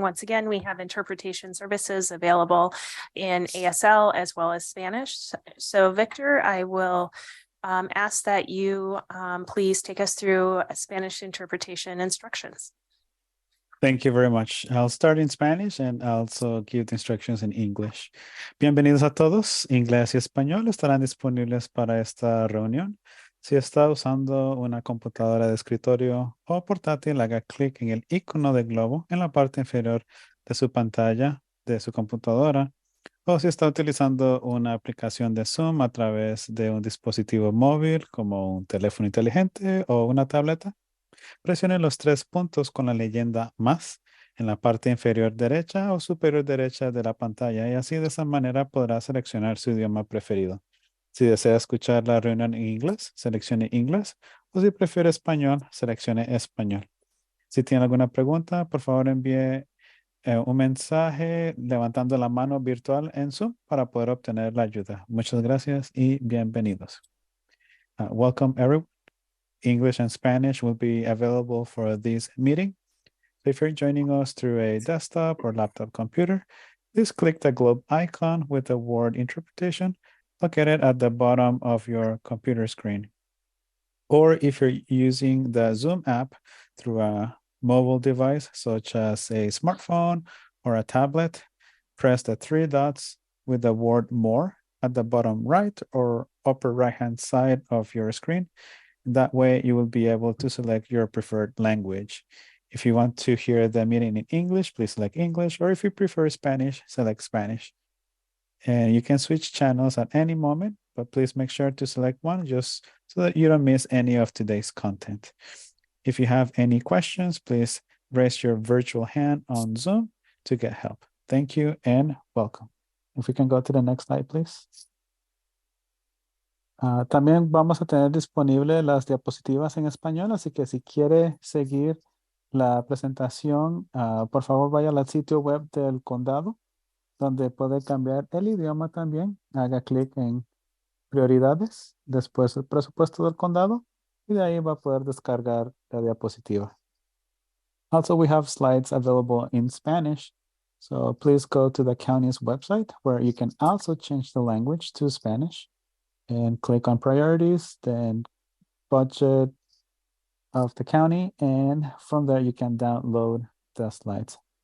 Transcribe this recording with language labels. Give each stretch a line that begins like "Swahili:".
English: Once again, we have interpretation services available in ASL as well as Spanish. So Victor, I will ask that you please take us through Spanish interpretation instructions. Thank you very much. I'll start in Spanish and also give the instructions in English.
Spanish: Bienvenidos a todos. Inglés y español estarán disponibles para esta reunión. Si está usando una computadora de escritorio o portátil, haga clic en el icono de globo en la parte inferior de su pantalla de su computadora. O si está utilizando una aplicación de Zoom a través de un dispositivo móvil como un teléfono inteligente o una tableta, presione los 3 puntos con la leyenda más en la parte inferior derecha o superior derecha de la pantalla y así de esa manera podrá seleccionar su idioma preferido. Si desea escuchar la reunión en inglés, seleccione inglés o si prefiere español, seleccione español. Si tiene alguna pregunta, por favor envíe un mensaje levantando la mano virtual en Zoom para poder obtener la ayuda. Muchas gracias y bienvenidos.
English: Welcome everyone. English and Spanish will be available for this meeting. So if you're joining us through a desktop or laptop computer, please click the globe icon with the word interpretation located at the bottom of your computer screen. Or if you're using the Zoom app through a mobile device, such as a smartphone or a tablet, press the 3 dots with the word more at the bottom right or upper right-hand side of your screen. That way you will be able to select your preferred language. If you want to hear the meeting in English, please select English, or if you prefer Spanish, select Spanish. And you can switch channels at any moment, but please make sure to select one just so that you don't miss any of today's content. If you have any questions, please raise your virtual hand on Zoom to get help. Thank you and welcome. If we can go to the next slide, please.
Spanish: También vamos a tener disponibles las diapositivas en español, así que si quiere seguir la presentación, por favor vaya al sitio web del condado, donde puede cambiar el idioma también. Haga clic en prioridades, después el presupuesto del condado, y de ahí va a poder descargar la diapositiva.
English: Also, we have slides available in Spanish, so please go to the county's website where you can also change the language to Spanish. And click on priorities, then budget of the county, and from there you can download the slides.